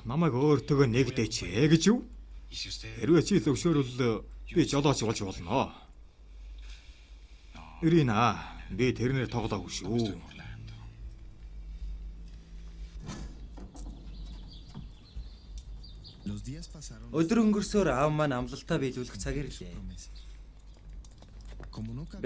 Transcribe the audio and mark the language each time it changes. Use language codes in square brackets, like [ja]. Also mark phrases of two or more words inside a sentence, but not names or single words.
[mn] Намайг өөртөө нэгдээч гэж юу? Хэрвээ чи зөвшөөрвөл би жолооч болж болно. Ирина, би тэрнэр тоглоогүй шүү. [es] Los días pasaron. [mn] Өдөр өнгөрсөөр аав маань амлалтаа биелүүлэх цаг ирлээ. [es] Como no cabía